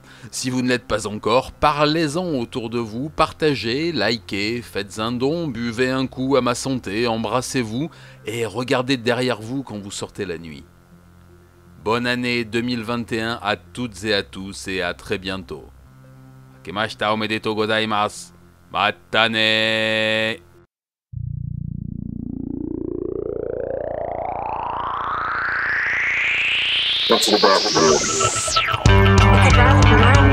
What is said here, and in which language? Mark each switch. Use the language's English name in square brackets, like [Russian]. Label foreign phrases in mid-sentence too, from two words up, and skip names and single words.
[French] Si vous ne l'êtes pas encore, parlez-en autour de vous, partagez, likez, faites un don, buvez un coup à ma santé, embrassez-vous et regardez derrière vous quand vous sortez la nuit. Bonne année 2021 à toutes et à tous et à très bientôt. [Japanese] あけましておめでとうございます. またね. [English] That's the battle.